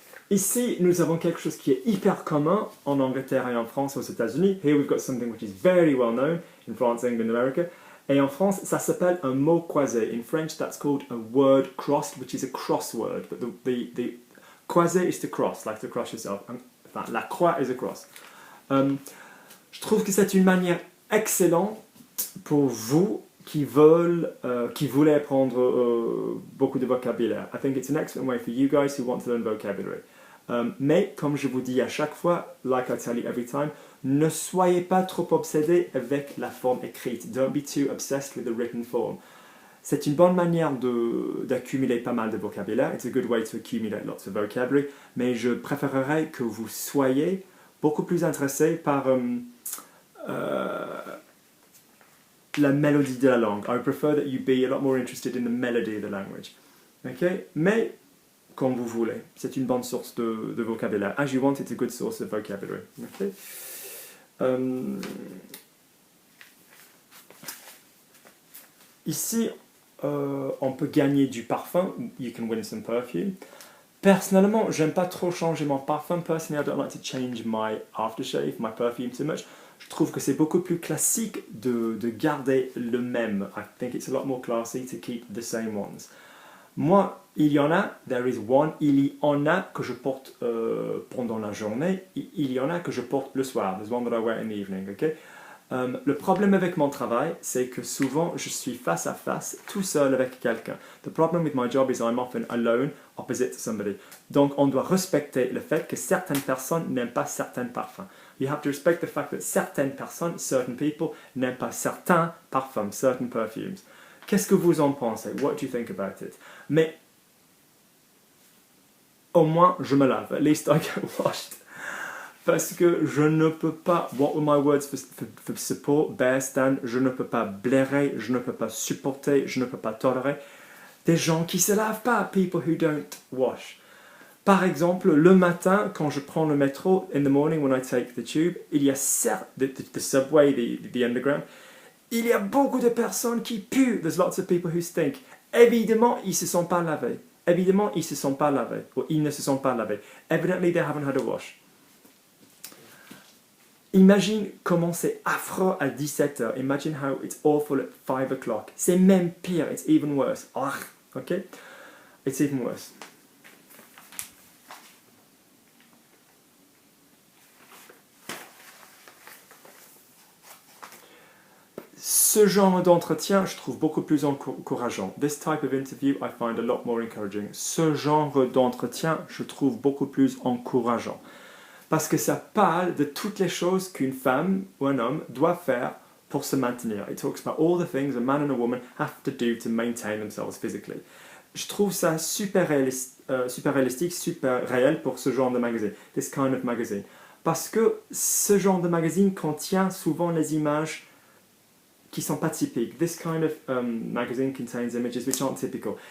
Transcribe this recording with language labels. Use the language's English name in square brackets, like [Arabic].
[French] Ici, nous avons quelque chose qui est hyper commun en Angleterre et en France, aux États-Unis. [English] Here we've got something which is very well known in France, England, America. [French] Et en France, ça s'appelle un mot croisé. [English] In French, that's called a word crossed, which is a crossword. But the croisé is to cross, like to cross yourself. [French] Enfin, la croix [English] is a cross. [French] Je trouve que c'est une manière excellente pour vous qui voulez apprendre beaucoup de vocabulaire. [English] I think it's an excellent way for you guys who want to learn vocabulary. [French] Mais, comme je vous dis à chaque fois, [English] like I tell you every time, [French] ne soyez pas trop obsédés avec la forme écrite. [English] Don't be too obsessed with the written form. [French] C'est une bonne manière d'accumuler pas mal de vocabulaire. [English] It's a good way to accumulate lots of vocabulary. [French] Mais je préférerais que vous soyez beaucoup plus intéressés par la mélodie de la langue. [English] I prefer that you be a lot more interested in the melody of the language. Okay? [French] Mais, comme vous voulez, c'est une bonne source de vocabulaire. [English] As you want, it's a good source of vocabulary. Okay? [French] Ici, on peut gagner du parfum. [English] You can win some perfume. [French] Personnellement, j'aime pas trop changer mon parfum. [English] Personally, I don't like to change my aftershave, my perfume too much. [French] Je trouve que c'est beaucoup plus classique de garder le même. [English] I think it's a lot more classy to keep the same ones. [French] Moi, il y en a, [English] there is one, [French] il y en a que je porte pendant la journée, il y en a que je porte le soir. [English] There's one that I wear in the evening, okay? [French] Le problème avec mon travail, c'est que souvent je suis face à face, tout seul avec quelqu'un. [English] The problem with my job is I'm often alone, opposite to somebody. [French] Donc on doit respecter le fait que certaines personnes n'aiment pas certains parfums. [English] You have to respect the fact that [French] certaines personnes, [English] certain people, [French] n'aiment pas certains parfums, [English] certain perfumes. [French] Qu'est-ce que vous en pensez? [English] What do you think about it? [French] Mais au moins je me lave. [English] At least I get washed. [French] Parce que je ne peux pas, [English] what were my words for support, bear, stand, [French] je ne peux pas blairer, je ne peux pas supporter, je ne peux pas tolérer des gens qui ne se lavent pas, [English] people who don't wash. [French] Par exemple, le matin, quand je prends le métro, [English] in the morning when I take the tube, [French] il y a [English] the subway, the underground, [French] il y a beaucoup de personnes qui puent. [English] There's lots of people who stink. [French] Évidemment, ils ne se sont pas lavés. Évidemment, ils ne se sont pas lavés. Ou ils ne se sont pas lavés. [English] Evidently, they haven't had a wash. [French] Imagine comment c'est affreux à 17h. [English] Imagine how it's awful at 5 o'clock. [French] C'est même pire. [English] It's even worse. Okay? It's even worse. [French] Ce genre d'entretien, je trouve beaucoup plus encourageant. [English] This type of interview, I find a lot more encouraging. [French] Ce genre d'entretien, je trouve beaucoup plus encourageant. Parce que ça parle de toutes les choses qu'une femme ou un homme doit faire pour se maintenir. [English] It talks about all the things a man and a woman have to do to maintain themselves physically. [French] Je trouve ça super réalistique, super réel pour ce genre de magazine. [English] This kind of magazine. [French] Parce que ce genre de magazine contient souvent les images qui sont pas typiques. [English] This kind of magazine contains images which aren't typical.